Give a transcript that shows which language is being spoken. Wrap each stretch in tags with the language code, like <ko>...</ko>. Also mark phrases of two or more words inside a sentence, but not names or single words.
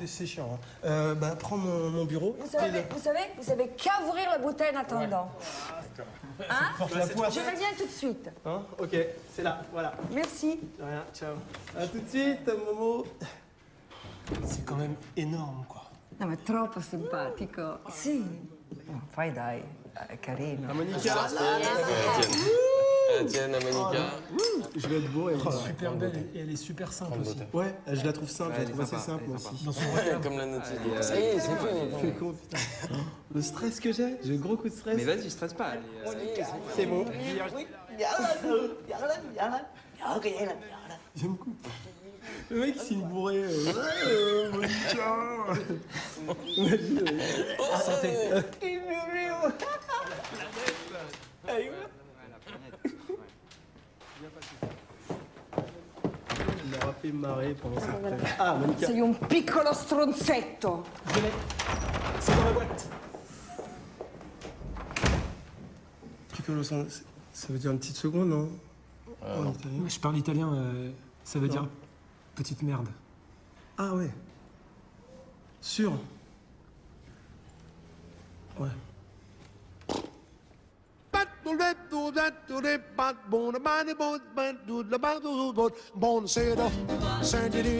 <fr>c'est chiant. Hein. Bah prends mon bureau. Vous savez qu'à ouvrir la bouteille en attendant. Hein? Porte la poisse. Je reviens tout de suite. Hein? Ok, c'est là, voilà. Merci. De rien, ciao. À tout de suite, Momo. C'est quand même énorme, quoi.</fr> <it>No, ma è troppo simpatico. Sì. Poi dai, è carino. La Monica.</it> <fr>Tiens, la Monica. Je vais être beau et Elle est super belle et elle est super simple aussi. Ouais, je la trouve simple, je la trouve assez simple moi aussi. Dans son regard. Comme la notice. Ça y est, c'est fait. Quel con, putain. Le stress que j'ai un gros coup de stress. Mais vas-y, stresse pas. C'est bon. Je me coupe. Le mec, c'est une bourrée. Monica. Imagine. Santé. Il m'aura fait marrer pendant cette période. Ah, Monica.</fr> <it>Sei un piccolo stronzetto.</it> <fr>Je l'ai. C'est dans la boîte. Piccolo, ça veut dire une petite seconde, non? En italien. Je parle italien, ça veut dire petite merde. Ah ouais. Sûr? Ouais.</fr> <it>Buonasera, signorina.</it>